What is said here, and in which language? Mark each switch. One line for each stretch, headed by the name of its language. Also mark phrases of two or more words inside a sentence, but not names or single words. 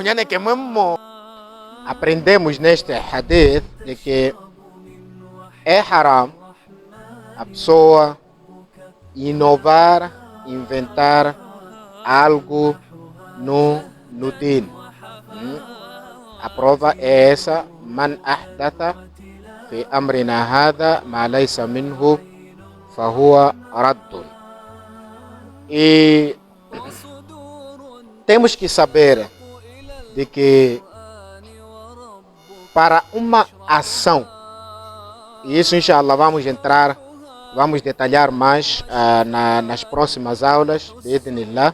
Portuguese: Aprendemos neste hadith de que é haram a pessoa inovar, inventar algo no din. A prova é essa:
Arabic: من أحدث في أمرنا هذا ما ليس منه فهو رد.
Portuguese: E temos que saber de que para uma ação, e isso inshallah vamos detalhar mais nas próximas aulas, bi'idhnillah.